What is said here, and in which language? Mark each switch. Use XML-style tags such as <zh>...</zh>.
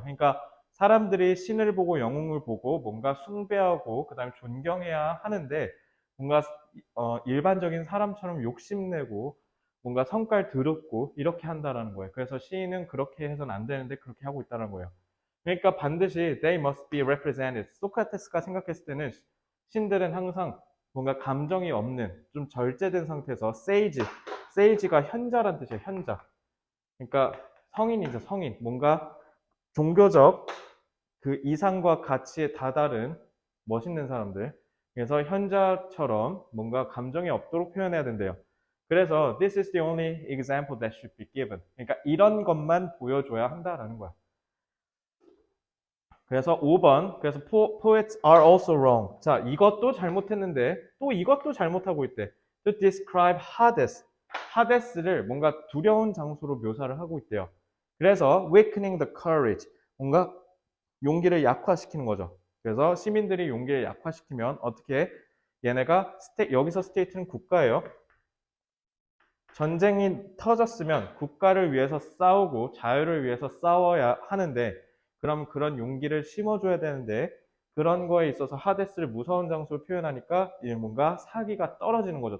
<ko>그러니까 사람들이 신을 보고 영웅을 보고 뭔가 숭배하고 그 다음에 존경해야 하는데, 뭔가 일반적인 사람처럼 욕심내고 뭔가 성깔 더럽고 이렇게 한다라는 거예요. 그래서 시인은 그렇게 해서는 안 되는데 그렇게 하고 있다는 거예요. 그러니까 반드시</ko> <en>they must be represented.</en> <ko>소크라테스가 생각했을 때는 신들은 항상 뭔가 감정이 없는 좀 절제된 상태에서 sage가 현자란 뜻이에요. 현자. 그러니까 성인이죠. 성인. 뭔가 종교적 그 이상과 가치에 다다른 멋있는 사람들. 그래서 현자처럼 뭔가 감정이 없도록 표현해야 된대요. 그래서</ko> <en>this is the only example that should be given.</en> <ko>그러니까 이런 것만 보여줘야 한다라는 거야. 그래서 5번. 그래서</ko> <en>poets are also wrong.</en> <ko>자, 이것도 잘못했는데 또 이것도 잘못하고 있대.</ko> <en>To describe Hades.</en> <ko>하데스를 뭔가 두려운 장소로 묘사를 하고 있대요. 그래서</ko> <en>weakening the courage.</en> <ko>뭔가 용기를 약화시키는 거죠. 그래서 시민들이 용기를 약화시키면 어떻게 얘네가 여기서 스테이트는 국가예요. 전쟁이 터졌으면 국가를 위해서 싸우고 자유를 위해서 싸워야 하는데, 그럼 그런 용기를 심어줘야 되는데 그런 거에 있어서 하데스를 무서운 장소로 표현하니까 뭔가 사기가 떨어지는 거죠.</ko>